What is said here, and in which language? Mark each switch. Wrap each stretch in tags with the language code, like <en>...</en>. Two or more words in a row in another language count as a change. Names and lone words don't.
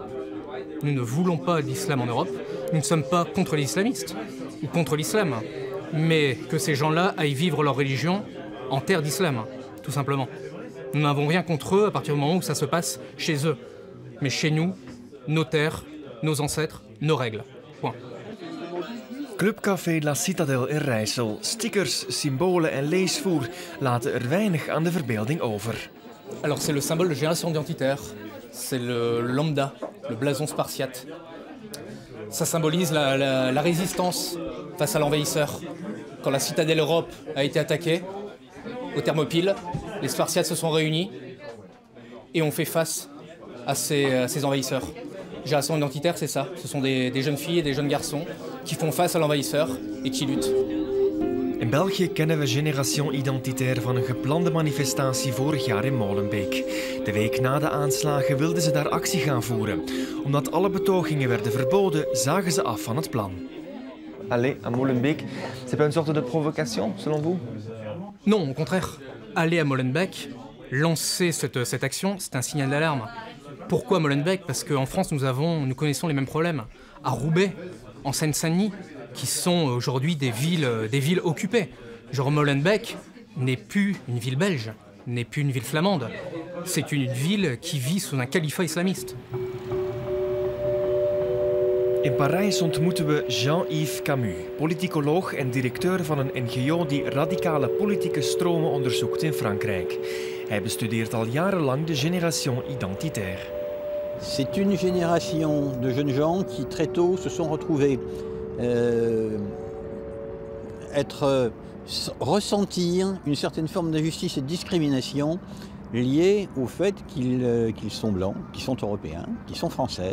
<fr>Nous ne voulons pas d'islam en Europe. Nous ne sommes pas contre les islamistes ou contre l'islam, mais que ces gens-là aillent vivre leur religion en terre d'islam, tout simplement. Nous n'avons rien contre eux à partir du moment où ça se passe chez eux. Mais chez nous, nos terres, nos ancêtres, nos règles. Point.</fr> <nl>Clubcafé La Citadel in Rijssel. Stickers, symbolen en leesvoer laten weinig aan de verbeelding over.</nl> <fr>Alors c'est le symbole de génération identitaire. C'est le lambda, le blason spartiate. Ça symbolise la résistance face à l'envahisseur. Quand la citadelle Europe a été attaquée, aux Thermopyles, les Spartiates se sont réunis et ont fait face à ces envahisseurs. Génération identitaire, c'est ça. Ce sont des jeunes filles et des jeunes garçons qui font face à l'envahisseur et qui luttent.</fr> <nl>In België kennen we Génération Identitaire van een geplande manifestatie vorig jaar in Molenbeek. De week na de aanslagen wilden ze daar actie gaan voeren. Omdat alle betogingen werden verboden, zagen ze af van het plan.</nl> <fr>Aller à Molenbeek, c'est pas une sorte de provocation, selon vous? Non, au contraire. Aller à Molenbeek, lancer cette action, c'est un signal d'alarme. Pourquoi Molenbeek? Parce qu'en France, nous connaissons les mêmes problèmes. À Roubaix, en Seine-Saint-Denis, qui sont aujourd'hui des villes occupées. Genre Molenbeek n'est plus une ville belge, n'est plus une ville flamande. C'est une ville qui vit sous un califat islamiste.</fr> <nl>In Parijs ontmoeten we Jean-Yves Camus, politicoloog en directeur van een NGO die radicale politieke stromen onderzoekt in Frankrijk. Hij bestudeert al jarenlang de Génération Identitaire.</nl> <fr>C'est une génération de jeunes gens qui très tôt se sont retrouvés ressentir une certaine forme d'injustice et de discrimination liée au fait qu'ils sont blancs, qu'ils sont européens, qu'ils sont français.</fr>